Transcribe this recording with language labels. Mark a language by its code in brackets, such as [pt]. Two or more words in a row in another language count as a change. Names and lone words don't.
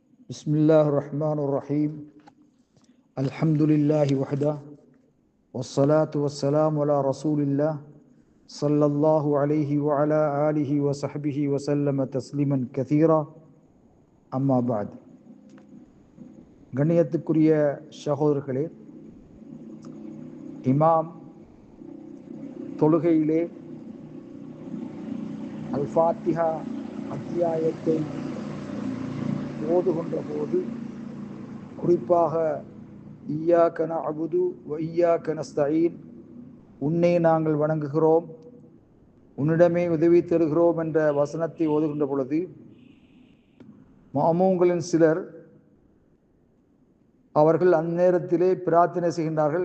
[ar] بسم الله الرحمن الرحيم الحمد لله وحده والصلاة والسلام على رسول الله صلى الله عليه وعلى آله وصحبه وسلم تسليما كثيرا أما بعد [ta] கண்ணியத்துக்குரிய சகோதரர்களே, இமாம் தொழுகையிலே அல் ஃபாத்திஹா அத்தியாயத்தை ஓதுகின்ற போது குறிப்பாக [ar] إياك نعبد وإياك نستعين, [ta] உன்னை நாங்கள் வணங்குகிறோம், உன்னிடமே உதவி தருகிறோம் என்ற வசனத்தை ஓதுகின்ற பொழுது மஅமூம்களின் சிலர் அவர்கள் அந்நேரத்திலே பிரார்த்தனை செய்கின்றார்கள்.